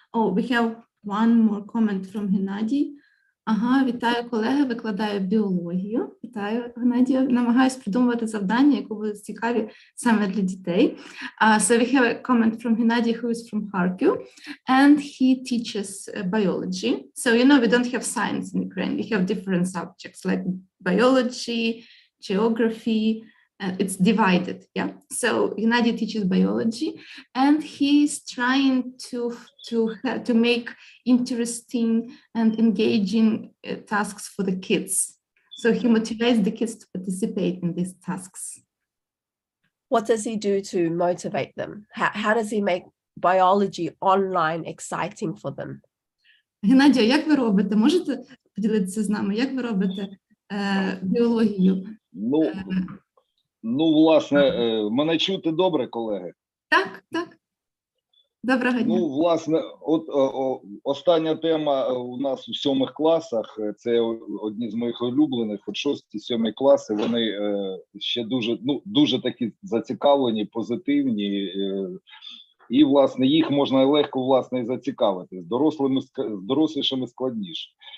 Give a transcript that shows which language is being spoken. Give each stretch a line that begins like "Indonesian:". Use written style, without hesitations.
English: We have one more comment from Геннадій.
Ukrainian: Вітаю, колеги, викладаю біологію. Вітаю, Геннадію. Намагаюсь придумувати завдання, які будуть цікаві саме для дітей.
English: So we have a comment from Геннадій, who is from Kharkiv, and he teaches biology. So, we don't have science in Ukraine. We have different subjects like biology, geography. It's divided, yeah. So Gennady teaches biology, and he's trying to make interesting and engaging tasks for the kids. So he motivates the kids to participate in these tasks. What does he do to motivate them? How does he make biology online exciting for them?
Ukrainian: Геннадію, як ви робите? Можете поділитися з нами? Як ви робите біологію? Власне, мене чути добре, колеги? Так. Доброго дня. Ну, власне, остання тема у нас у 7 класах, це одні з моїх улюблених, от 6-7 класи, вони ще дуже такі зацікавлені, позитивні, і, власне, їх можна легко, власне, і зацікавити, з дорослішими складніше.